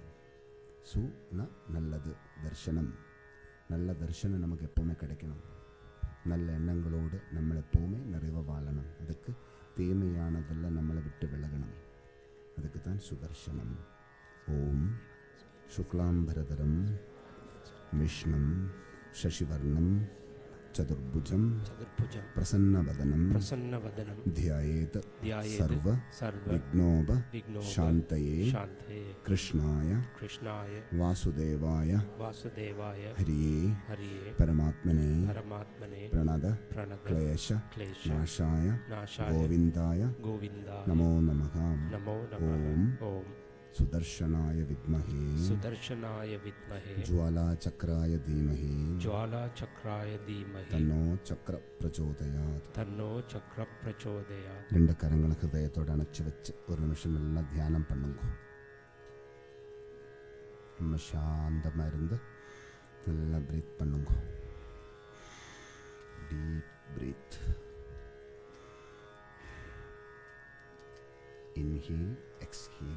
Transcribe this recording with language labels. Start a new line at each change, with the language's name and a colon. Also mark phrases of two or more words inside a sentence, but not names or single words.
Tamil: சுனா நல்லது, தர்சனம் நல்ல தர்சனம் நமக்கு எப்போவுமே கிடைக்கணும். நல்ல எண்ணங்களோடு நம்ம எப்போவுமே நிறைவாக வாழணும். அதுக்கு தீமையானதெல்லாம் நம்மளை விட்டு விலகணும். அதுக்கு தான் சுதர்சனம்.
Sanskrit: ॐ शुक्लाम्बरधरं विष्णुं शशिवर्णं चतुर्भुजं प्रसन्नवदनं ध्यायेत सर्व विघ्नोप शान्तये कृष्णाय वासुदेवाय हरिये परमात्मने प्रणद क्लेश नाशाय गोविन्दाय नमो नमः। ओम सुदर्शनाय विद्महे ज्वालाचक्राय धीमहि तन्नो चक्र प्रचोदयात्.
Tamil: 2 கரங்களை ஹிருதயத்தோடு அணைச்சி வச்சு ஒரு நிமிஷம் நல்லா தியானம் பண்ணுங்க. நம்ம சாந்தமாக இருந்து நல்லா பிரீத் பண்ணுங்க.
English: deep breath. inhale exhale.